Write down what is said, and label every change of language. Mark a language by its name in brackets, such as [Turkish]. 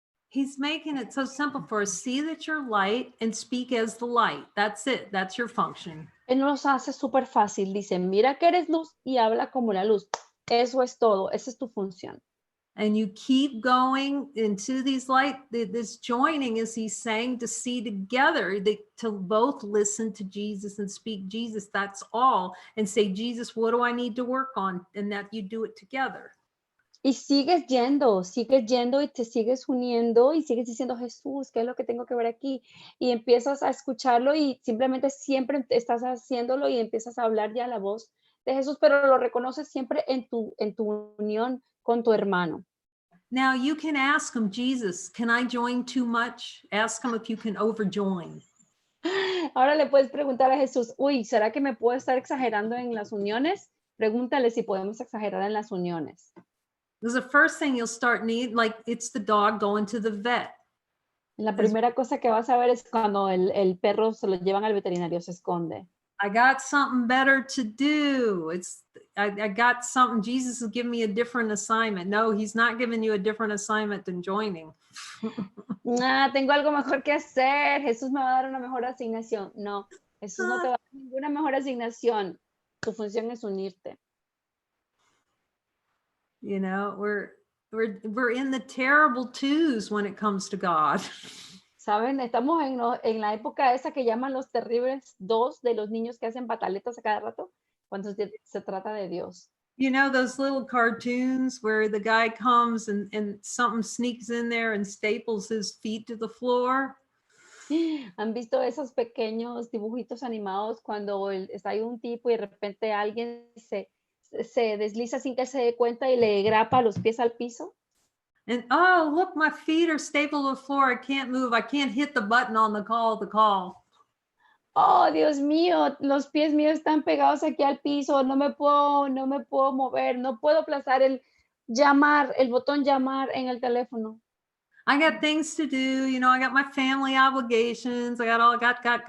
[English] He's making it so simple for us. See that you're light and speak as the light. That's it. That's your function. [Spanish] Él nos hace súper fácil. Dice, mira que eres luz y habla como la luz. Eso es todo. Esa es tu función. [English] And you keep going into these this joining, as he's saying, to see together, to both listen to Jesus and speak Jesus. That's all. And say, Jesus, what do I need to work on? And that you do it together. [Spanish] Y sigues yendo y te sigues uniendo y sigues diciendo, Jesús, ¿qué es lo que tengo que ver aquí? Y empiezas a escucharlo y simplemente siempre estás haciéndolo y empiezas a hablar ya la voz de Jesús, pero lo reconoces siempre en tu unión con tu hermano. [English] Now you can ask him, Jesus, can I join too much? Ask him if you can overjoin. [Spanish] Ahora le puedes preguntar a Jesús, uy, ¿será que me puedo estar exagerando en las uniones? Pregúntale si podemos exagerar en las uniones. [English] Because the first thing you'll start like it's the dog going to the vet. [Spanish] La primera cosa que vas a ver es cuando el perro se lo llevan al veterinario, se esconde. [English] I got something better to do. I got something. Jesus is giving me a different assignment. No, he's not giving you a different assignment than joining. [Spanish] Tengo algo mejor que hacer. Jesús me va a dar una mejor asignación. No, Jesús no te va a dar ninguna mejor asignación. Tu función es unirte. [English] We're in the terrible twos when it comes to God. [Spanish] Saben, estamos en la época esa que llaman los terribles dos de los niños que hacen pataletas a cada rato cuando se trata de Dios. [English] Those little cartoons where the guy comes and something sneaks in there and staples his feet to the floor. [Spanish] ¿Han visto esos pequeños dibujitos animados cuando está ahí un tipo y de repente alguien se se desliza sin que se dé cuenta y le grapa los pies al piso. [English] And oh, look, my feet are stapled to the floor. I can't move. I can't hit the button on the call to call. [Spanish] Oh, Dios mío, los pies míos están pegados aquí al piso, no me puedo mover, no puedo aplazar el llamar, el botón llamar en el teléfono. [English] I got things to do. You know, I got my family obligations. I got all got.